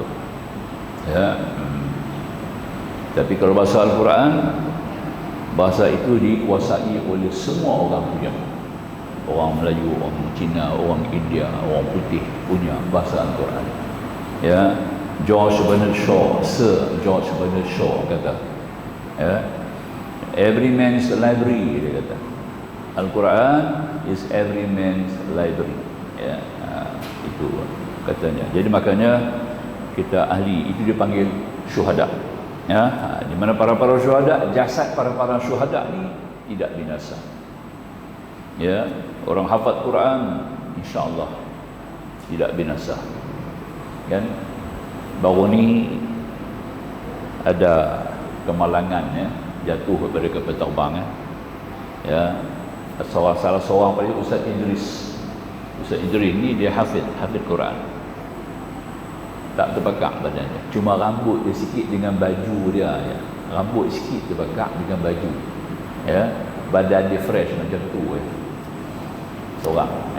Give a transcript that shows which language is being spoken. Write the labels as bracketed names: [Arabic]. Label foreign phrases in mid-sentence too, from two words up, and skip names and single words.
[Malay] Ya. Tapi kalau bahasa Al-Quran, bahasa itu dikuasai oleh semua orang punya. Orang Melayu, orang Cina, orang India, orang putih punya bahasa Al-Quran. Ya, George Bernard Shaw, Sir George Bernard Shaw kata, ya, [English] every man's library, [Malay] dia kata. Al-Quran [English] is every man's library. [Malay] Ya, itu katanya. Jadi makanya kita ahli itu dipanggil syuhada. Ya, di mana para syuhada, jasad para syuhada ni tidak binasa. Ya, orang hafaz Quran insya-Allah tidak binasa. Kan baru ni ada kemalangan jatuh daripada kapal terbang salah seorang pada Ustaz Idris ni dia hafid Quran, tak terbakar badannya, cuma rambut dia sikit dengan baju dia rambut sikit terbakar dengan baju badan dia fresh macam tu seorang